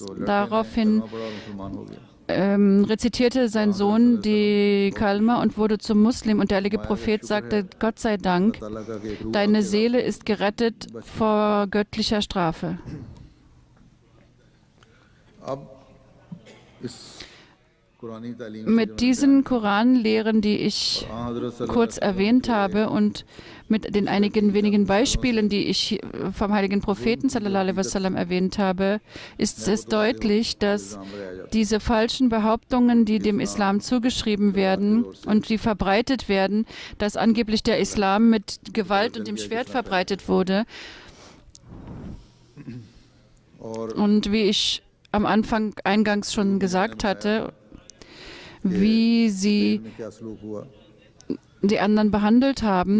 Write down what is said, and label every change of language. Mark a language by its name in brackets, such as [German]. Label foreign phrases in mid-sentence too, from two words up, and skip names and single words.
[German] Daraufhin rezitierte sein Sohn die Kalma und wurde zum Muslim, und der heilige Prophet sagte: Gott sei Dank, deine Seele ist gerettet vor göttlicher Strafe. Mit diesen Koranlehren, die ich kurz erwähnt habe, und mit den einigen wenigen Beispielen, die ich vom heiligen Propheten [Arabic] صلى الله عليه وسلم [German] erwähnt habe, ist es deutlich, dass diese falschen Behauptungen, die dem Islam zugeschrieben werden und die verbreitet werden, dass angeblich der Islam mit Gewalt und dem Schwert verbreitet wurde, und wie ich am Anfang eingangs schon gesagt hatte, wie sie die anderen behandelt haben.